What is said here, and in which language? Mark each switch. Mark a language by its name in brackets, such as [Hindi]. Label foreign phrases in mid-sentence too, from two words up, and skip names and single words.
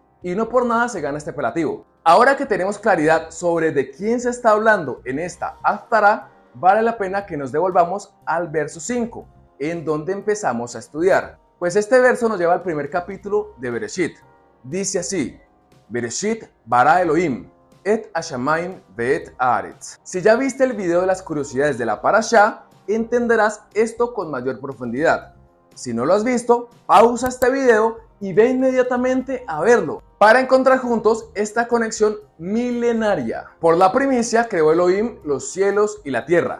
[Spanish] Y no por nada se gana este apelativo. Ahora que tenemos claridad sobre de quién se está hablando en esta Haftará, vale la pena que nos devolvamos al verso 5, en donde empezamos a estudiar. Pues este verso nos lleva al primer capítulo de Bereshit. Dice así: [Hebrew] בראשית ברא אלוהים, את השמים ואת הארץ. [Spanish] Si ya viste el video de las curiosidades de la parashá, entenderás esto con mayor profundidad. Si no lo has visto, pausa este video y ve inmediatamente a verlo, para encontrar juntos esta conexión milenaria. Por la primicia creó Elohim los cielos y la tierra.